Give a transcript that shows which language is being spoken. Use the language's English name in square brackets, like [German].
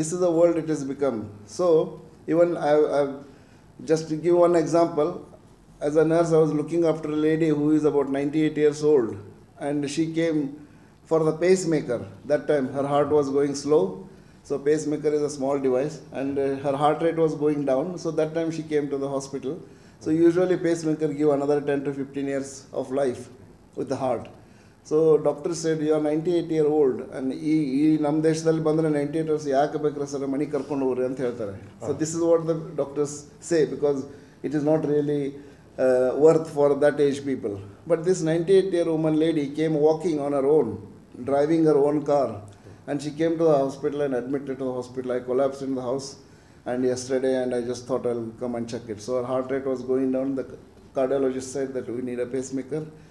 [English] This is the world it has become. So even I just to give one example, as a nurse I was looking after a lady who is about 98 years old, and she came for the pacemaker. That time her heart was going slow. So pacemaker is a small device and her heart rate was going down. So that time she came to the hospital. So usually pacemaker give another 10 to 15 years of life with the heart. So doctor said, you are 98-year-old and [Kannada] ಈ ನಮ್ಮ ದೇಶದಲ್ಲಿ ಬಂದರೆ [English] 98 years [Kannada] ಯಾಕೆ ಬೇಕ್ರೆ sir ಮನೆ ಕರ್ಕೊಂಡು ಹೋಗ್ರಿ ಅಂತ ಹೇಳ್ತಾರೆ. [English] So this is what the doctors say because it is not really worth for that age people. But this 98-year woman lady came walking on her own, driving her own car. And she came to the hospital and admitted to the hospital. I collapsed in the house and yesterday, and I just thought I'll come and check it. So her heart rate was going down. The cardiologist said that we need a pacemaker.